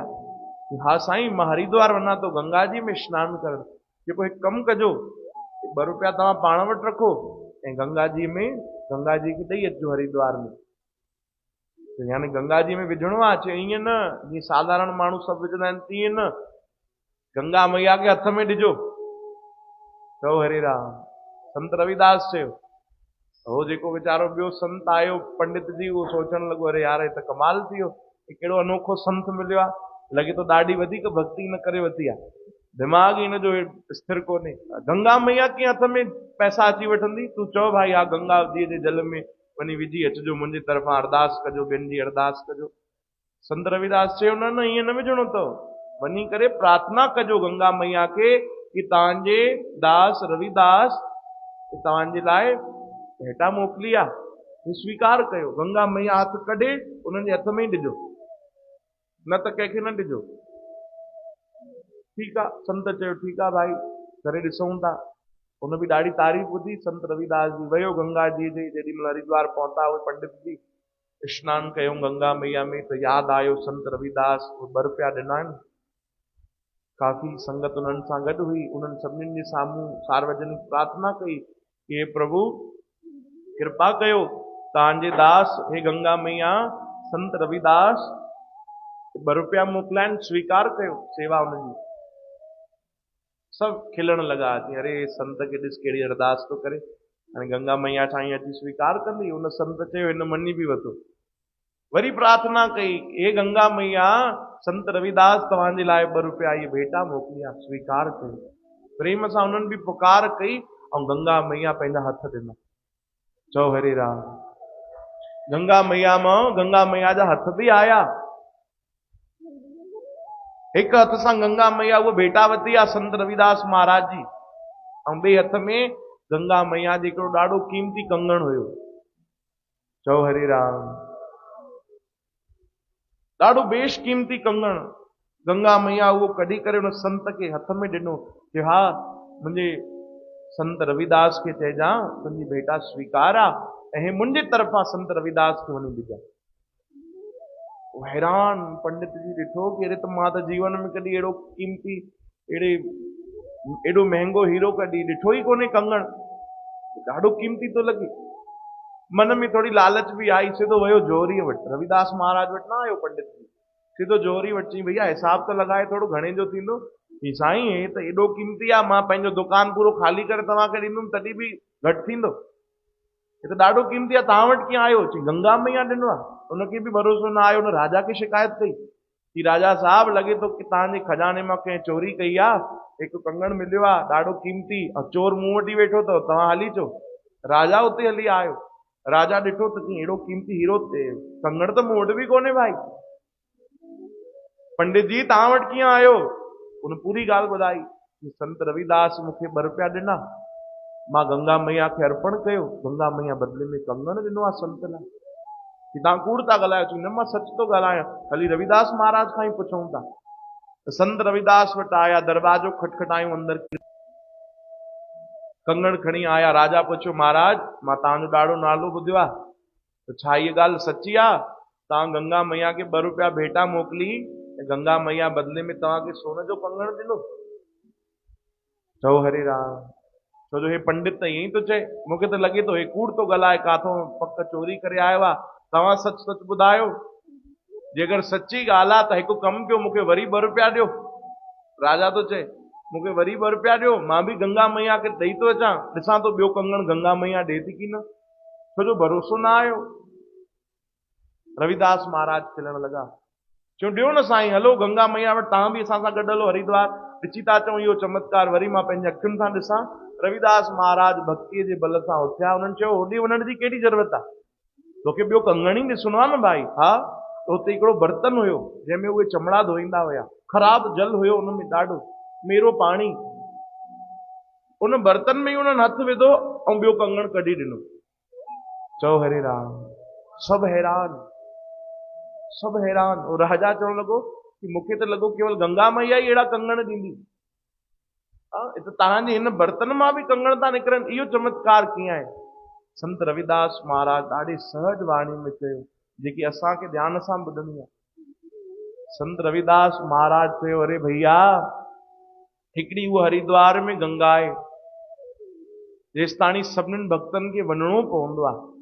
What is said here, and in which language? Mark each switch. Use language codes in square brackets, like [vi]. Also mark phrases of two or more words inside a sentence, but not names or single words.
[sd] हा साईं, मां हरिद्वार वञा थो गंगा जी में सनानु करण। जेको हिकु कमु कजो, 2 रुपया तव्हां पाण वटि रखो ऐं गंगा जी खे ॾेई अचिजो हरिद्वार में। यानी गंगा जी में विझणो आहे। चयो ईअं न, जीअं साधारण माण्हू सभु विझंदा आहिनि तीअं न, गंगा मैया खे हथ में ॾिजो। चओ हरे राम। संत रविदास चयो। हो जेको वीचारो ॿियो संत आयो पंडित जी, उहो सोचण लॻो अरे यार, हे त कमाल थी वियो, कहिड़ो अनोखो संत मिलियो आहे। लॻे थो ॾाढी वधीक भक्ति न करे वरिती आहे, दिमाग़ हिन जो स्थिर कोन्हे। गंगा मैया कीअं हथ में पैसा अची वठंदी? तूं चओ भाई हा गंगा जी जे जल में वञी विझी अचिजो, मुंहिंजी तरफ़ां अरदास कजो, ॿियनि जी अरदास कजो। संत रविदास चयो न न, ईअं न विझणो अथव, वञी करे प्रार्थना कजो गंगा मैया खे कि तव्हांजे दास रविदास तव्हांजे लाइ भेटा मोकिली आहे, हे स्वीकार कयो। गंगा मैया हथ कढे उन्हनि जे हथ में ई ॾिजो, न त कंहिंखे न ॾिजो। ठीकु आहे, संत चयो ठीकु आहे भाई, करे ॾिसूं था। उन बि ॾाढी तारीफ़ ॿुधी। संत रविदास जी वियो गंगा जी जे जेॾी महिल हरिद्वार पहुता, उहे पंडित जी स्नान कयूं गंगा मैया में, त यादि आयो संत रविदास उहे ॿ रुपया ॾिना आहिनि। काफ़ी संगत उन्हनि सां गॾु हुई। उन्हनि सभिनीनि जे साम्हूं सार्वजनिक प्रार्थना कई कि हे प्रभु कृपा कयो, तव्हांजे दास हे गंगा मैया संत रविदास 2 रुपया मोकिलिया आहिनि, स्वीकार कयो सेवा हुनजी। सब खिलण लगा कि अरे संत के ॾिस कहिड़ी अरदास तो करे, हाणे गंगा मैया साईं अची स्वीकार कंदी। उन संत चयो हिन मञी बि वरितो। वरी प्रार्थना कई, हे गंगा मैया संत रविदास तव्हांजे लाइ 2 रुपया इहे भेटा मोकिली आहे, स्वीकार कयो। प्रेम सां उन्हनि बि पुकार कई ऐं गंगा मैया पंहिंजा हथ ॾिना। चओ हरे राम। गंगा मैया मां गंगा मैया जा हथ बि आया। एक हथ सां गंगा मैया वो भेटा वती आहे संत रविदास महाराज जी, ऐं ॿिए हथ में गंगा मैया जो हिकिड़ो ॾाढो क़ीमती कंगण हुयो। चओ हरे राम। ॾाढो बेशकीमती कंगण गंगा मैया उहो कढी करे उन संत के हथ में ॾिनो कि हा मुंहिंजे संत रविदास के चइजां तुंहिंजी भेटा स्वीकार आहे ऐं मुंहिंजे तरफ़ां संत रविदास खे वञी ॾिजां। हैरान पंडित जी ॾिठो कि अरे त मां त जीवन में कॾहिं अहिड़ो क़ीमती एॾो महांगो हीरो कॾहिं ॾिठो ई कोन्हे कंगण, ॾाढो क़ीमती थो लॻे। [hi] मन में थोड़ी लालच भी आई, [sd] सिधो वियो जोहरीअ वटि। रविदास महाराज वटि न आयो पंडित जी, सिधो जोहरी वटि चई भैया हिसाब त लॻाए थोड़ो घणे जो थींदो। ही साईं हे त एॾो क़ीमती आहे, मां पंहिंजो दुकान पूरो खाली करे तव्हांखे ॾींदुमि तॾहिं बि घटि थींदो, हे त ॾाढो क़ीमती आहे, तव्हां वटि कीअं आयो? चई गंगा मैया ॾिनो आहे। उनखे बि भरोसो न आयो, उन राजा खे शिकायत कई कि राजा साहब लॻे थो कि तव्हांजे खजाने मां कंहिं चोरी कई आहे, हिकु कंगण मिलियो आहे ॾाढो क़ीमती, ऐं चोर मूं वटि ई वेठो अथव, तव्हां हली अचो। राजा उते हली आयो। राजा ॾिठो त एॾो क़ीमती हीरो कंगण त मूं वटि बि कोन्हे भाई। पंडित जी तव्हां वटि कीअं आयो? उन पूरी ॻाल्हि ॿुधाई कि संत रविदास मूंखे 2 रुपया ॾिना, मां गंगा मैया खे अर्पण कयो, गंगा मैया बदले में कंगण ॾिनो आहे संत लाइ। कि तव्हां कूड़ था ॻाल्हायो? चई न मां सच थो ॻाल्हायां, हली रविदास महाराज खां ई पुछूं था। संत रविदास वटि आया, दरवाजो खटखटायूं, अंदर कंगण खणी आया। राजा पुछियो महाराज मां तव्हांजो ॾाढो नालो ॿुधियो आहे, त छा इहा ॻाल्हि सची आहे? तव्हां गंगा मैया खे 2 रुपया भेटा मोकिली ऐं गंगा मैया बदले में तव्हांखे सोन जो कंगण ॾिनो? चओ हरे राम। छो जो हे पंडित त ईअं ई थो चए, मूंखे त लॻे थो हे कूड़ थो ॻाल्हाए, काथों पक चोरी करे आयो आहे। तव्हां सच सच ॿुधायो, जेकर सची ॻाल्हि आहे त हिकु कमु कयो, मूंखे वरी 2 रुपया ॾियो। राजा तो चए मूंखे वरी 2 रुपया ॾियो, मां बि गंगा मैया खे ॾेई थो अचां, ॾिसां थो ॿियो कंगण गंगा मैया ॾे थी की न। छो जो भरोसो न आयो। रविदास महाराज खिलण लॻा, चयो ॾियो न साईं, हलो गंगा मैया वटि, तव्हां बि असां सां गॾु हलो हरिद्वार, ॾिसी था अचूं इहो चमत्कार, वरी मां पंहिंजे अखियुनि सां ॾिसां। रविदास महाराज भक्तीअ जे बल सां उथिया। उन्हनि चयो होॾे वञण जी कहिड़ी ज़रूरत आहे, तोखे ॿियो कंगण ई ॾिसणो आहे न भाई। हा, उते हिकिड़ो बर्तन हुयो जंहिंमें उहे चमड़ा धोईंदा हुया, ख़राब जल हुयो उनमें, ॾाढो मेरो पाणी, उन बर्तन में ई उन्हनि हथ विधो ऐं ॿियो कंगण कढी ॾिनो। चओ हरे राम। सभु हैरान, सभु हैरान। और राजा चवण लॻो कि मूंखे त लॻो केवल गंगा मैया ई अहिड़ा कंगण ॾींदी, तव्हांजे हिन बर्तन मां बि कंगण था निकिरनि, इहो चमत्कार कीअं आहे? संत रविदास महाराज ॾाढी सहज वाणी में चयो, जेकी असांखे ध्यान सां ॿुधणी आहे। संत रविदास महाराज चयो अरे भैया, हिकिड़ी उहा हरिद्वार में गंगा आहे, जेसिताणी सभिनीनि भक्तनि खे वञणो पवंदो आहे।